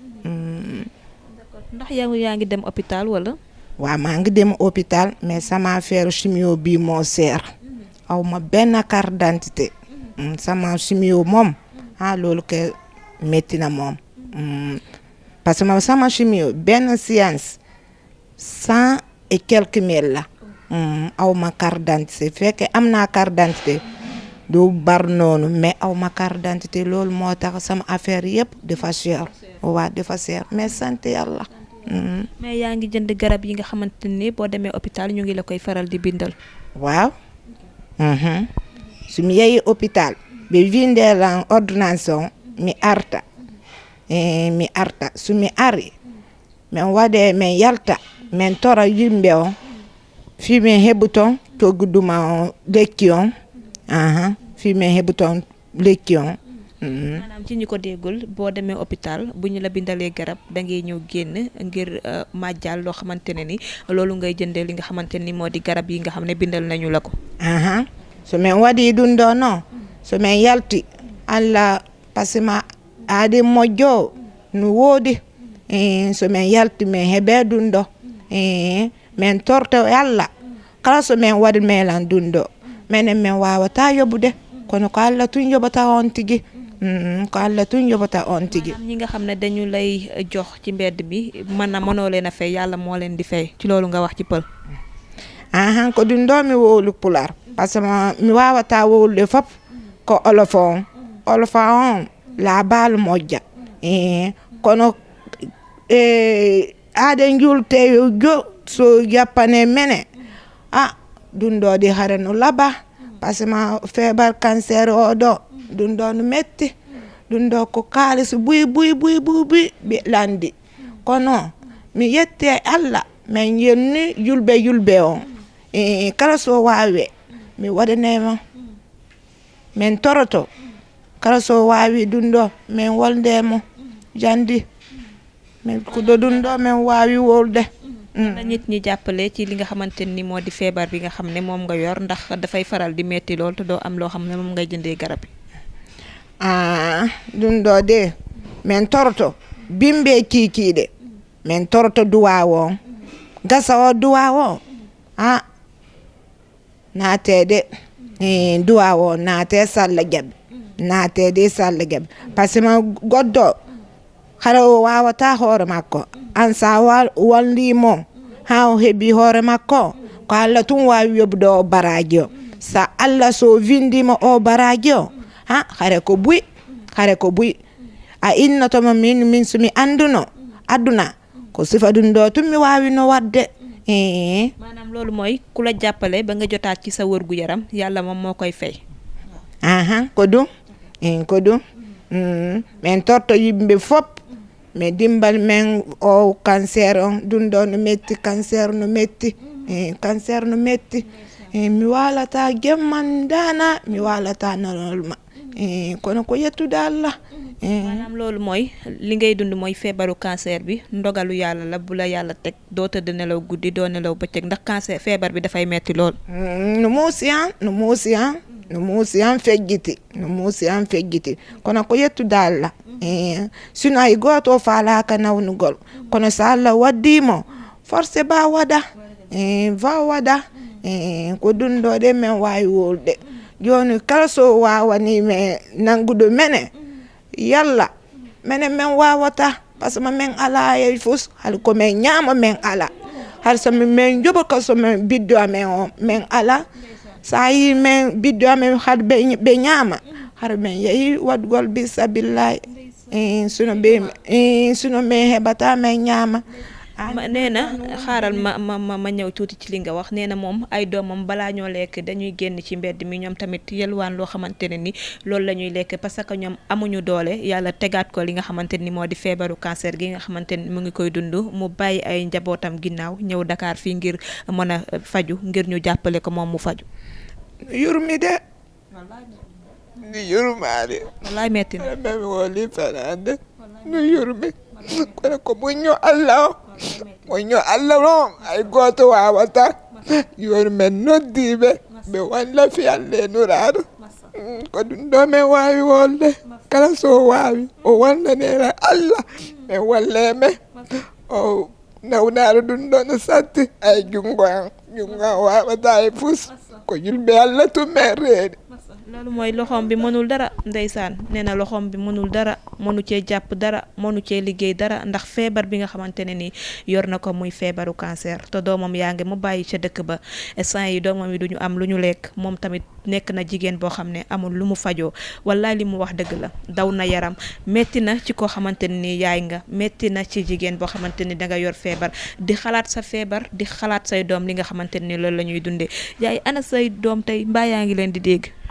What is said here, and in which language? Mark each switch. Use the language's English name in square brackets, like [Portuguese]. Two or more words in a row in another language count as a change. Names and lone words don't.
[Wolof] ndax yaa ngi dem hôpital wala. waaw maa ngi dem hôpital mais sama affaire chimio bii moo seer aw ma benn [French] carte d'identité [Wolof] sama chimio moom loolu ke métti na moom [French] parce que [Wolof] sama chimio benn séance 100 [French] et quelques mille [Wolof] la aw ma [French] carte d'identité [Wolof] fekke am naa [French] carte d'identité du bar [Wolof] noonu mais aw ma [French] carte d'identité [Wolof] loolu moo tax sama affaire yëpp dafa cher waaw dafa cher mais sant yàlla. mais yaa ngi jënd garab yi nga xamante ni boo demee hôpital ñu ngi la koy faral di bindal. waaw. [Fula] su mi yehi hôpital ɓe windelan ordonnance on mi arta so mi ari min waɗe min yalta min tora yimɓe on fi min heɓu toon togguduma lekki on fi min heɓu toon lekki on. [Wolof] maanaam ci ñi ko déggul boo demee hôpital bu ñu la bindalee garab da ngay ñëw génn ngir màjjal loo xamante ne ni loolu ngay jëndee li nga xamante ni moo di garab yi nga xam ne bindal nañu la ko. [Fula] so min waɗi ɗum ɗo noon so min yalti Allah [French] parce que [Fula] ma aadi moƴƴo no woodi so min yalti min heɓe ɗum ɗo min torto Allah kala so min waɗi melan ɗum ɗo minen min wawata yoɓude kono ko Allah tun yoɓata on tigi. ko Allah tun yoɓata on tigi. [Wolof] ñi nga xam ne dañu lay jox ci mbedd bi mënoo leen a fay yàlla moo leen di fay ci loolu nga wax ci pël. [Fula] ko ɗum ɗo mi wowlu pular [French] parce que [Fula] mi wawata wowlude fop ko olof on laabalu moƴƴa kono aade juulte jo so yappane mene ɗum ɗo ɗi hare no laaɓa [French] par ce que [Fula] ma feebar cancer o ɗo ɗum ɗo no metti ɗum ɗo ko kalis buy ɓe landi kono mi yetti e Allah min yenni yulɓe on kala so wawi mi waɗanema min toroto kala so wawi ɗum ɗo min woldemo jandi min kudo ɗum ɗo min wawi wolde. [Wolof] na nit ñi jàppale ci li nga xamante ni moo di feebar bi nga xam ne moom nga yor ndax dafay faral di metti lool te doo am loo xam ne moom ngay jëndee garab yi. [Fula] ɗum ɗo de min toroto bimɓe kikiɗe min toroto duwaw on gasa o duwaw o naatede duwaw o naate salla jaɓe [French] par ce que [Fula] ma goɗɗo hara o wawata hoore makko an sa wallimo ha o heeɓi hoore makko ko Allah tun wawi yoɓude o baraji o sa Allah so windima o baraji o hare ko buy a innotoma min somi anduno aduna ko sifa ɗum ɗo tun mi wawino wadde. [Wolof] maanaam loolu mooy ku la jàppale ba nga jotaat ci sa wërgu yaram yàlla moom moo koy fay. [Fula] ko ɗum min torto yimɓe fop mi dimbal men o cancer on ɗum ɗo no metti cancer no metti mi walata gemman dana mi walata nanolma kono ko yettude Allah. [Wolof] maanaam loolu mooy li ngay dund mooy feebaru cancer bi ndogalu yàlla la bu la yàlla teg doo tëdd nelaw guddi doo nelaw bëccëg ndax cancer feebar bi dafay metti lool. [Fula] no muusi an fejjiti kono ko yettude Allah. sino hay goto o falaka nawnugol kono so Allah waddimo forcé ba waɗa ko ɗum ɗo de min wawi wolde joni kala so wawanime nangude mene yalla minen min wawata [French] par ce que [Fula] min ala e fus hal komin ñama min ala har somi min joɓa ka somin biddo amen o min ala sa yi min biddo amen har ɓe ñama har min yeehi waɗgol bisabillahi suno min heɓata min ñama. [Wolof] nee na xaaral ma ñëw tuuti ci li nga wax nee na moom ay doomam balaa ñoo lekk dañuy génn ci mbedd mi ñoom tamit yelwaan loo xamante ne ni loolu la ñuy lekk parce que ñoom amuñu doole yàlla tegaat ko li nga xamante ni moo di feebaru cancer gi nga xamante ni mu ngi koy dund mu bàyyi ay njabootam ginnaaw ñëw Dakar fii ngir mën a faju ngir ñu jàppale ko moom mu faju. [Fula] yurmi de ni yurmaade [Wolof] wallaay metti na [Fula] mami woli fanande no yurmi kono ko moƴƴo Allah o moƴƴo Allah noon hay goto wawata joni min noddiɓe ɓe walla fiyalle nuraɗo ko ɗum ɗo min wawi wolde kala so wawi o wallanera Allah min walleme o nawnaɗo ɗum ɗo no satti ay jungo an wawata e fus ko julɓe Allah tummen reeɗi [Wolof] loolu mooy loxoom bi mënul dara ndeysaan nee na loxoom bi mënul dara mënu cee jàpp dara mënu cee liggéey dara ndax feebar bi nga xamante ne ni yor na ko muy feebaru cancer te doomam yaa ngi mu bàyyi ca dëkk ba instant yi doomam yi duñu am lu ñu lekk moom tamit nekk na jigéen boo xam ne amul lu mu fajoo wallaay li mu wax dëgg la daw na yaram metti na ci koo xamante ne ni yaay nga metti na ci jigéen boo xamante ni danga yor feebar di xalaat sa feebar di xalaat say doom li nga xamante ni loolu la ñuy dundee yaay ana say doom tey mbaa yaa ngi leen di dégg.